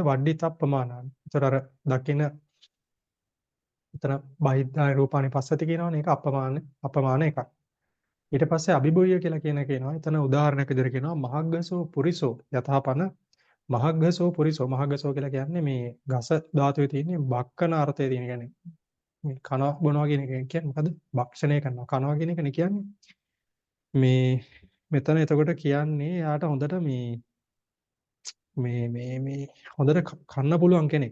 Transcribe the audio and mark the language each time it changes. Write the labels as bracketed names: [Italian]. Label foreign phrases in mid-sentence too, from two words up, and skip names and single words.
[Pali] වඩ්ඩිත අපමානානි. [Sinhala] ඒතර අර දකින්න එතන [Pali] බහිද්ධාය රූපානි පස්සති [Sinhala] කියනවනේ ඒක අපමාන එකක්. ඊට පස්සේ අභිභූය කියලා කියනවා. එතන උදාහරණයක් විදිහට කියනවා [Pali] මහග්ගසෝ පුරිසෝ යථාපන මහග්ගසෝ පුරිසෝ මහග්ගසෝ [Sinhala] කියලා කියන්නේ මේ ගස ධාතුවේ තියෙන බක්කන අර්ථය තියෙන කියන්නේ මේ කනවා බොනවා කියන එක කියන්නේ මොකද්ද? භක්ෂණය කරනවා කනවා කියන එකනේ කියන්නේ. මේ මෙතන එතකොට කියන්නේ යාට හොඳට මේ හොඳට කන්න පුළුවන් කෙනෙක්.